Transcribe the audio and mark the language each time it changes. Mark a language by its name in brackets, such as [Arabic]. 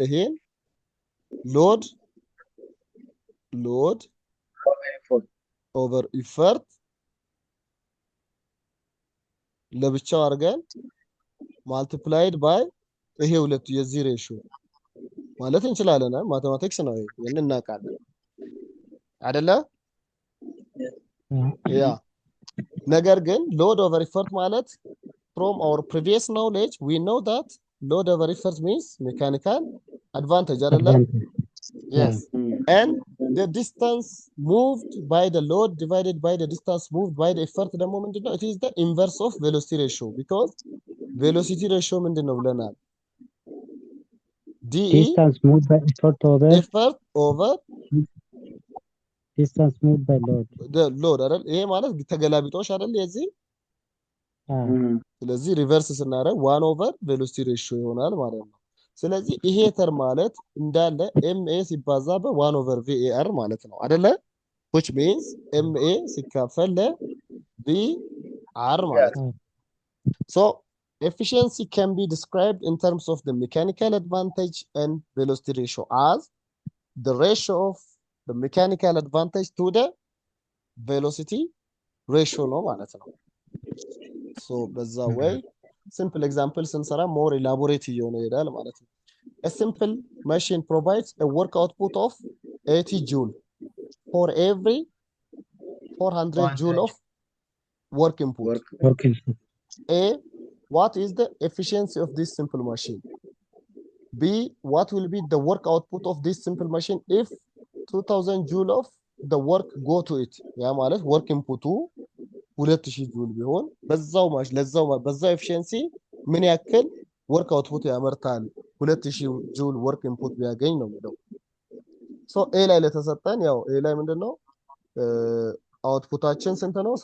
[Amharic] ይሄን ሎድ ኦቨር ኢፈርት ለብቻው አድርገን ማልቲፕላይድ ባይ ይሄ ሁለቱ የዚህ ሬሽዮ ማለት እንችላለን። ማቴማቲክስ ነው ይሄን እናውቃለን አይደለ? ያ ነገር ግን [English] load over effort ማለት from our previous knowledge we know that load over effort means mechanical advantage አይደለ? Yes. And the distance moved by the load divided by the distance moved by the effort [Amharic] ደግሞ ምንድነው? [English] It is the inverse of velocity ratio because velocity ratio [Amharic] ምንድነው ብለናል? [English] Distance moved by effort over distance moved by load. the load [Amharic] አይደል? ይሄ ማለት ተገላቢጦሽ አይደል? የዚህ ስለዚህ ሪቨርስ ስናደርግ [English] 1 over velocity ratio [Amharic] ይሆናል ማለት ነው። ስለዚህ ይሄ ተርም ማለት እንዳለ MA ሲባዛ በ1 over VAR ማለት ነው አይደለ? [English] which means [Amharic] MA ሲካፈል ለVR ማለት ነው። [English] So efficiency can be described in terms of the mechanical advantage and velocity ratio as the ratio of the mechanical advantage to the velocity ratio [Amharic] ነው ማለት ነው። [English] So በዛ way simple example ስንሰራ more elaborate [Amharic] እየሆነ ይሄዳል ማለት ነው። [English] A simple machine provides a work output of 80 joule for every 400 joule of work input. Working. A, what is the efficiency of this simple machine? B, what will be the work output of this simple machine if 2000 joule of the work go to it? [Amharic] ያ ማለት work input 2000 ጁል ቢሆን በዛው በዛው ኤፊሺየንሲ ምን ያክል ወርክ አውትፑት ያመርታል 2000 ጁል ወርክ ኢንፑት ቢያገኝ ነው የሚለው። ሶ ኤ ላይ ለተሰጠን ያው ኤ ላይ ምንድነው አውትፑታችን ስንት ነው?